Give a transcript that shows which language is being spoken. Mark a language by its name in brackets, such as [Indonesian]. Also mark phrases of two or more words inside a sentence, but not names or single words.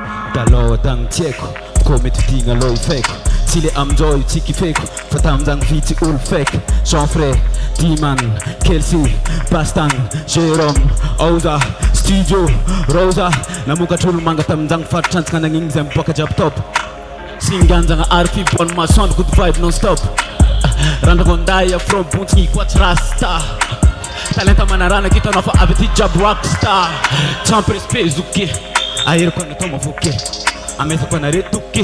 [Malagasy] Taloha tagny tieko ko mety vidigna aloha ifeko tsy le amindreo io tsy kifeko fa tamin'izany vitsy olo faiky Jean Frey, Diman, Kelsey, Bastang, Jérôme, Oza, Studio, Rosa namokatra olo manga tamin'izany faritrantsika nagnigny zay miboaka jiaby top singanjagna arky [French] bonne maçon [English] good vibe non stop [Malagasy] randrako anday afro bontsiny koatsy rasta talenta manarana kitanao fa avy aty jiaby rockstar tsampy respect zoke aheriko anatao mavoke amezako anare toke